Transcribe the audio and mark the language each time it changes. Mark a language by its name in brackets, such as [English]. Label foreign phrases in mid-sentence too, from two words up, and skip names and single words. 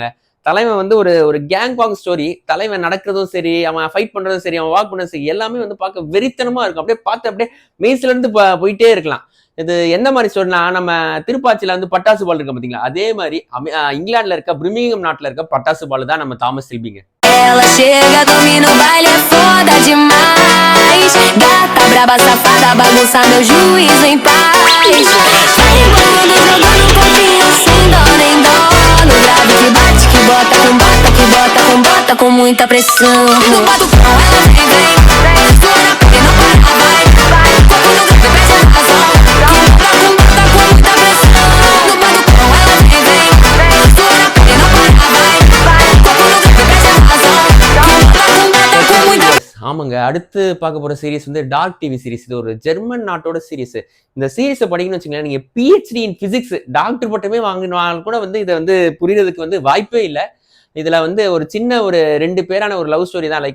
[Tamil] தலைவன் வந்து ஒரு [English] gang bang story. [Tamil] தலைவன் நடக்கிறதும் சரி, அவன் ஃபைட் பண்றதும் சரி, அவன் வாக் பண்றதும் சரி, எல்லாமே வந்து பார்க்க வெறித்தனமா இருக்கும். அப்படியே பார்த்து அப்படியே மெய்ஸ்ல இருந்து போயிட்டே இருக்கலாம். இது எந்த மாதிரி ஸ்டோரினா, நம்ம திருப்பாச்சியில வந்து பட்டாசு பால் இருக்க பாத்தீங்களா, அதே மாதிரி இங்கிலாந்துல இருக்க பிரிமிங்ஹாம் நாட்டுல இருக்க பட்டாசு பால் தான் நம்ம தாமஸ் ஷெல்பிங்க. [Portuguese] Ela chega, domina o baile, é foda demais. Gata, braba, safada, bagunça meu juízo em paz. Vai rebolando, jogando um pouquinho sem dó nem dó. No grave que bate, que bota com bota, que bota com bota com muita pressão. No batucão ela vem, vem, sua na pele não para, vai, vai. Corpo no grave, perde a razão. Que bota com muita pressão. No batucão ela vem, vem, vem, sua na pele não para, vai, vai. Corpo no grave, perde a razão. [Tamil] ஆமாங்க, அடுத்து பார்க்க போற சீரிஸ் வந்து டார்க் [English] TV series. [Tamil] இது ஒரு ஜெர்மன் நாட்டோட சீரிஸ். இந்த சீரிஸை படிக்கணும்னு வச்சுக்கோங்களேன், நீங்க [English] PhD in physics [Tamil] டாக்டர் பட்டமே வாங்கினாலும் கூட வந்து இதை வந்து புரியறதுக்கு வந்து வாய்ப்பே இல்லை. இதுல வந்து ஒரு சின்ன ஒரு 2 பேரான ஒரு [English] love story [Tamil] தான்.